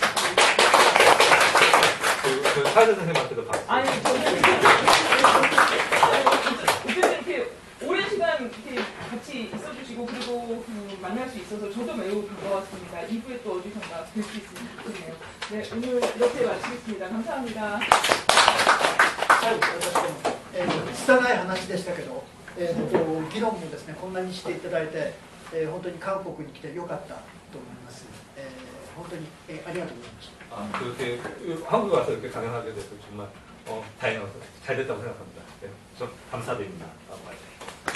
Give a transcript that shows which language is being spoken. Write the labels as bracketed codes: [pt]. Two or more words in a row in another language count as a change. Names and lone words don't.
[ko] 그 사회자 선생님한테도 박수. 아니 저는 이렇게 오랜 시간 이렇게 같이 있어주시고 그리고 만날 수 있어서 저도 매우 반가웠습니다. 2부에 또 어디선가 뵐 수 있으면 좋겠네요. 네, 오늘 이렇게 마치겠습니다. 감사합니다. [ja] 拙い話でしたけど、議論もですね、こんなにしていただいて、本当に韓国に来てよかったと思います。本当に、ありがとうございました。 [ko] 그렇게 한국에 와서 이렇게 강연하게 돼서 정말 다행이어서 잘 됐다고 생각합니다. 네, 저 감사드립니다.